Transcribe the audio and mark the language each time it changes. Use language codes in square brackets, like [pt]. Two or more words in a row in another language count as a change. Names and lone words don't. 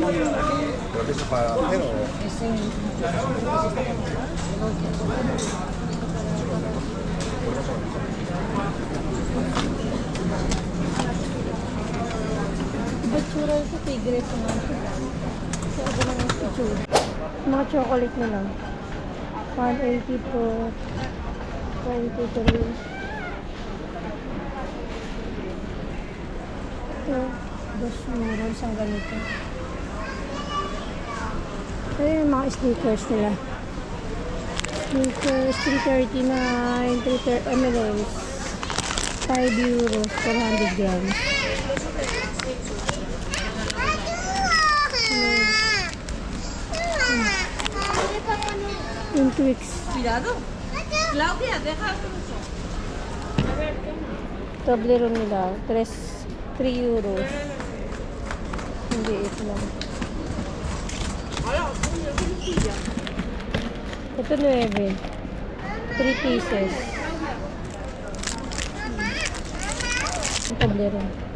[tl] Batsura ito, tigres nga. Sa iba lang ang itsura. Mga chocolate na lang. 180 po. 23. Ito, [es] dos euros [tl] ang ganito. Ito yung mga sneakers nila. Sneakers, 339, 330 ml. 5 euros, 400 grams. Yung Twix. [es] Cuidado. Claudia, deja eso. [tl] Toblerone nila, 3 euros. Hindi, ito lang. Ito 9. 3 pieces. Ang Toblerone.